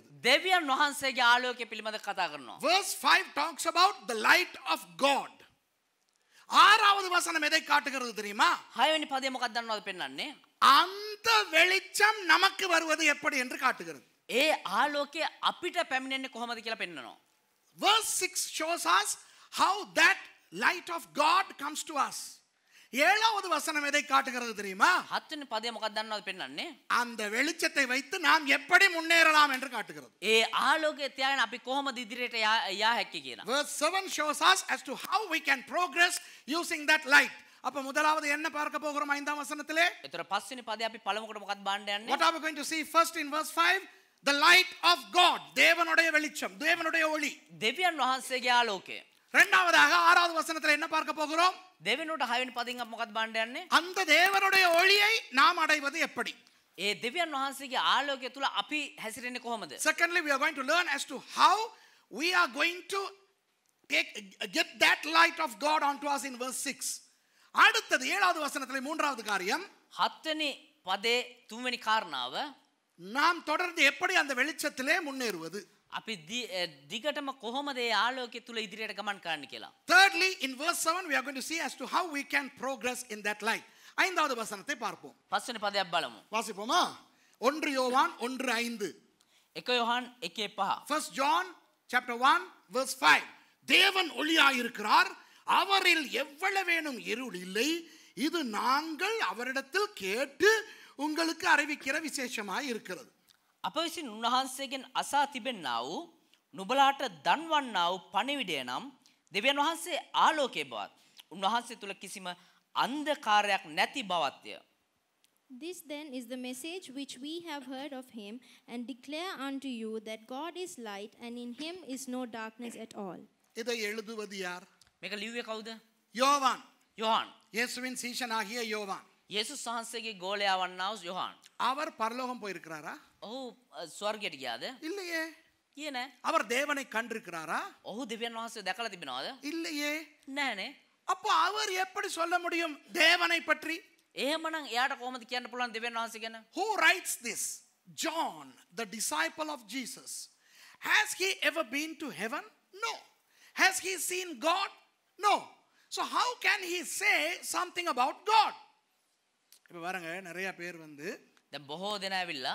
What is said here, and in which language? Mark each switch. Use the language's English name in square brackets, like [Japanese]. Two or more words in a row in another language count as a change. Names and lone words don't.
[Sinhala] දෙවියන් වහන්සේගේ ආලෝකය පිළිබඳ කතා කරනවා. [English] Verse 5 talks about the light of God. [Tamil] ஆறாவது வசனம் எதை காட்டுகிறது தெரியுமா? [Sinhala] 6 වෙනි පදය මොකක්ද දන්නවද පෙන්වන්නේ? [Tamil] அந்த வெளிச்சம் நமக்கு வருவது எப்படி என்று காட்டுகிறது. [Sinhala] ඒ ආලෝකය අපිට පැමිණෙන්නේ කොහොමද කියලා පෙන්වනවා. [English] Verse 6 shows us how that light of God comes to us. [Tamil] ஏழாவது வசனம் எதை காட்டுகிறது தெரியுமா? [Sinhala] 7 වෙනි පදය මොකක්ද දන්නවද පෙන්වන්නේ? [Tamil] அந்த வெளிச்சத்தை வைத்து நாம் எப்படி முன்னேறலாம் என்று காட்டுகிறது. [Sinhala] ඒ ආලෝකය තියාගෙන අපි කොහොමද ඉදිරියට යා හැක්කේ කියලා. [English] Verse 7 shows us as to how we can progress using that light. [Tamil] அப்ப முதலாவது என்ன பார்க்க போகிறோம் ஐந்தாம் வசனத்திலே? [Sinhala] ඒතර 5 වෙනි පදේ අපි පළමුවට මොකක්ද බලන්න යන්නේ? [English] What are we going to see first in verse 5? The light of God. [Tamil] தேவனுடைய வெளிச்சம், தேவனுடைய ஒளி. [Sinhala] දෙවියන් වහන්සේගේ ආලෝකය. [Tamil] இரண்டாவதாக ஆறாவது வசனத்தில் என்ன பார்க்க போகிறோம்? [Sinhala] දෙවියන්ට 6 වෙනි පදෙන් අපි මොකක්ද බලන්න යන්නේ? [Tamil] அந்த தேவனுடைய ஒளியை நாம் அடைவது எப்படி? [Sinhala] ඒ දෙවියන් වහන්සේගේ ආලෝකය තුල අපි හැසිරෙන්නේ කොහොමද? [English] Secondly, we are going to learn as to how we are going to get that light of God onto us in verse 6. [Tamil] அடுத்தது ஏழாவது வசனத்திலே மூன்றாவது காரியம், [Sinhala] 7 වෙනි පදේ 3 වෙනි කාරණාව [Tamil] நாம் தொடர்ந்து எப்படி அந்த வெளிச்சத்திலே முன்னேறுவது. [Sinhala] අපි දිගටම කොහොමද ඒ ආලෝකය තුල ඉදිරියට ගමන් කරන්න කියලා. [English] Thirdly, in verse 7 we are going to see as to how we can progress in that light. [Tamil] ஐந்தாவது வசனத்தை பார்ப்போம். [Sinhala] 5 වෙනි පදයක් බලමු. [Tamil] வாசிப்போமா? 1 யோவான் 1:5. 1 யோவான் 1:5. [English] First John chapter 1 verse 5. [Tamil] தேவன் ஒளியாயிருக்கிறார், அவரில் எவ்வளவேனும் இருள் இல்லை. இது நாங்கள் அவரிடத்தில் கேட்டு உங்களுக்கு அறிவிக்கிற விசேஷமாய் இருக்கிறது. [Sinhala] අප විසින් උන්වහන්සේගෙන් අසා තිබෙන්නා වූ නුඹලාට දන්වන්නා වූ පණිවිඩය නම් දෙවියන් වහන්සේ ආලෝකයේ බවත් උන්වහන්සේ තුල කිසිම අන්ධකාරයක් නැති බවත්ය. [English] This then is the message which we have heard of him and declare unto you that God is light and in him is no darkness at all. [Tamil] இதை எழுதுவது யார்? [Sinhala] මේක ලිව්වේ කවුද? [Tamil] யோவான். யோவான். இயேசுவின் சீஷனாகிய யோவான். [Sinhala] යේසුස් වහන්සේගේ ගෝලයා වන්නා වූ யோவான். [Tamil] அவர் பரலோகம் போயிருக்கிறாரா? [Sinhala] ඔහු ස්වර්ගයට ගියාද? [Tamil] இல்லையே. [Sinhala] ගියේ නෑ. [Tamil] அவர் தேவனை கண்டிருக்கிறாரா? [Sinhala] ඔහු දෙවියන් වහන්සේ දැකලා තිබෙනවද? [Tamil] இல்லையே. [Sinhala] නෑනේ. [Tamil] அப்போ அவர் எப்படி சொல்ல முடியும் தேவனை பற்றி? [Sinhala] එහෙමනම් එයාට කොහොමද කියන්න පුළුවන් දෙවියන් වහන්සේ ගැන? [English] Who writes this? John, the disciple of Jesus. Has he ever been to heaven? No. Has he seen God? No. So how can he say something about God? [Tamil] இப்போ பாருங்க நிறைய பேர் வந்து [Sinhala] දැන් බොහෝ දෙනා ඇවිල්ලා